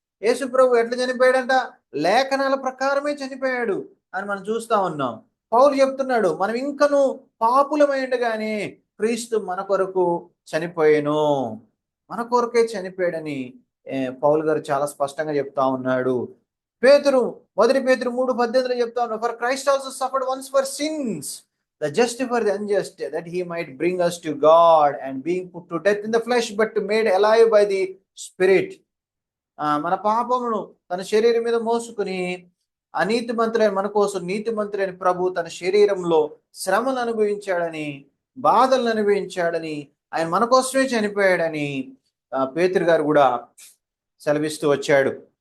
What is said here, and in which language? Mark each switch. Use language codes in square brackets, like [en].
[te] యేసు ప్రభు ఎట్లా చనిపోయాడంట? లేఖనాల ప్రకారమే చనిపోయాడు అని మనం చూస్తా ఉన్నాం. పౌలు చెప్తున్నాడు, మనం ఇంకను పాపులమై ఉండగానే క్రీస్తు మన కొరకు చనిపోయాను, మన కొరకే చనిపోయాడని పౌలు గారు చాలా స్పష్టంగా చెప్తా ఉన్నాడు. పేతురు 1 పేతురు 3:18లో చెప్తా ఉన్నాడు, [en] For Christ also suffered once for sins, the just for the unjust, that he might bring us to God, and being put to death in the flesh but made alive by the Spirit. [te] మన పాపమును తన శరీరం మీద మోసుకుని అనీతిమంతులైన మన కోసం నీతిమంతులైన ప్రభు తన శరీరంలో శ్రమను అనుభవించాడని, బాధలను అనుభవించాడని, ఆయన మన కోసమే చనిపోయాడని పేతురు గారు కూడా సెలవిస్తూ వచ్చాడు.